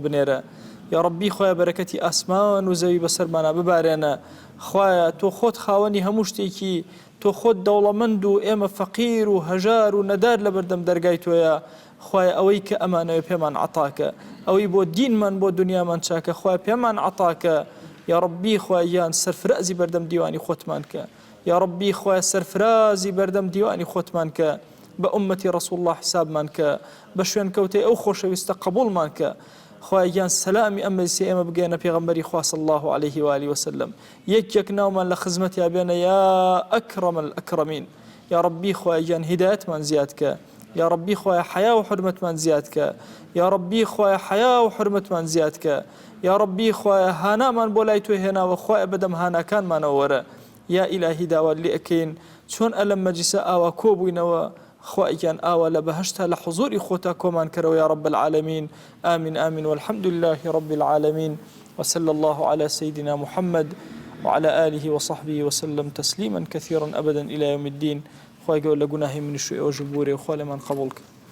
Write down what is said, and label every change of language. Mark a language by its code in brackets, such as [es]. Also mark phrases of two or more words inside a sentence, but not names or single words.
[ckb] بنێرە [ar] یا ڕەبی [ckb] خوای بەرەکەتی ئاسمان و زەوی بەسەرمانە ببارێنە خوایە تۆ خۆت خاوەنی هەموو شتێکی تۆ خۆت دەوڵەمەند و ئێمە فەقیر و هەژار و نەدار لە بەردەم دەرگای تۆیە خوای ئەوەی کە ئەمانەوە پێمان عەتاکە ئەوەی بۆ دینمان بۆ دنیامان چاکە خوای پێمان عەتاکە [ar] یا ڕەبی [ckb] خوای یان سەرفرازی بەردەم دیوانی خۆتمان کە [ar] یا ڕەبی [ckb] خوای سەرفرازی بەردەم دیوانی خۆتمان کە بە ئومەتی ڕەسوڵ الله حسابمان کە بە شوێن کەوتەی ئەو خۆشەویستە قبوڵمان کە خوای گیان سلامی ئەم مەجلیسە ئێمە بگەێنە پێغەمبەری خوا [ar] صلی الله عليه وآله وسلم [ckb] یەک ناومان لە خزمەتیا بێنە [ar] یا ئەکرەم الئەکرەمین یا ربی [ckb] خوای گیان هیدایەتمان زیاد کە [ar] یا ربی [ckb] خوای حیا و حرمەتمان زیاد کە [ar] یا ربی [ckb] خوای حیا و حرمەتمان زیاد کە [ar] یا ربی [ckb] خوای هانامان بۆ لای تۆ هێناوە خوای بەدەم هاناکانمانەوە وەرە [ar] یا ئیلاهی [ckb] داوات لێ ئەکەین چۆن ئەلەم مەجلیسە ئاوا کۆبووینەوە خوایان ئاوا لە بەهەشتا لە حضوری خۆتا کۆمان کەرەوە [ar] یا رب العالمین آمين آمين والحمد لله رب العالمين وصلى الله على سيدنا محمد وعلى آله وصحبه وسلم تسليما كثيرا أبدا إلى يوم الدين [ckb] خوای گەور لە گوناهی منیش و ئێوە ژ ببوورێ و خوا لێمان قبوڵ کە